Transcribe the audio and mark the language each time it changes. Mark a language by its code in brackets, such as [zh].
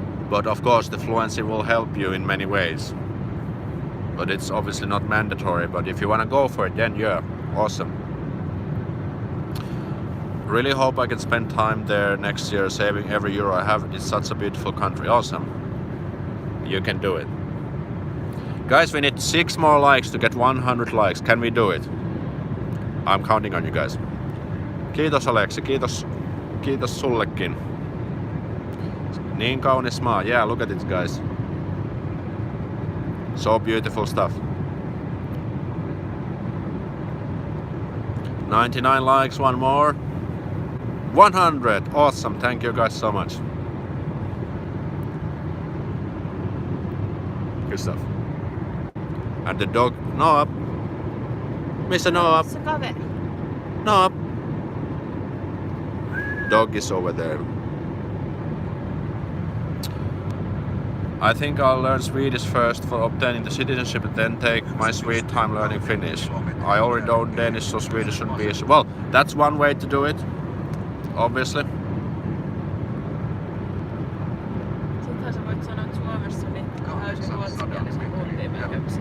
[en] But of course the fluency will help you in many ways. But it's obviously not mandatory, but if you want to go for it, then yeah, awesome. Really hope I can spend time there next year saving every euro I have. It's such a beautiful country. Awesome. You can do it. Guys, we need 6 more likes to get 100 likes. Can we do it? I'm counting on you guys. [fi] Kiitos Aleksi, kiitos sullekin. Niin kaunis maa. [en] Yeah, look at it guys. So beautiful stuff. 99 likes, one more. 100! Awesome, thank you guys so much. Good stuff. And the dog, no up. Mr. No up. No up. Dog is over there. I think I'll learn Swedish first for obtaining the citizenship and then take my sweet time learning Finnish. I already know Danish, so Swedish shouldn't be issue. Well, that's one way to do it, obviously. [fi] Sittenhän sä voit sanoa, että Suomessa niin täysin ruotsinkielisen kuntiin melkein,